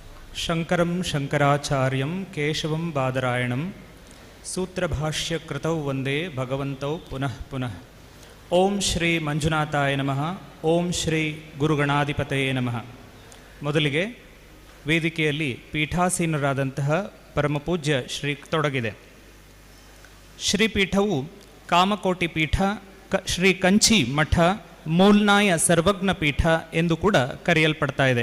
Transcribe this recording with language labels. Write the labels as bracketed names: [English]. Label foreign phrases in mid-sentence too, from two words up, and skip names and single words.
[Sanskrit] ಶಂಕರಂ ಶಂಕರಾಚಾರ್ಯಂ ಕೇಶವಂ ಬಾದರಾಯಣಂ ಸೂತ್ರಭಾಷ್ಯಕೃತೌ ವಂದೇ ಭಗವಂತೌ ಪುನಃ ಪುನಃ. ಓಂ ಶ್ರೀ ಮಂಜುನಾಥಾಯ ನಮಃ. ಓಂ ಶ್ರೀ ಗುರುಗಣಾಧಿಪತಯೇ ನಮಃ. [Kannada] ಮೊದಲಿಗೆ ವೇದಿಕೆಯಲ್ಲಿ ಪೀಠಾಸೀನರಾದಂತಹ ಪರಮಪೂಜ್ಯ ಶ್ರೀ ತೊಡಗಿದೆ. ಶ್ರೀಪೀಠವು ಕಾಮಕೋಟಿ ಪೀಠ, ಶ್ರೀ ಕಂಚಿ ಮಠ, ಮೂಲ್ನಾಯ ಸರ್ವಜ್ಞ ಪೀಠ ಎಂದು ಕೂಡ ಕರೆಯಲ್ಪಡ್ತಾ ಇದೆ.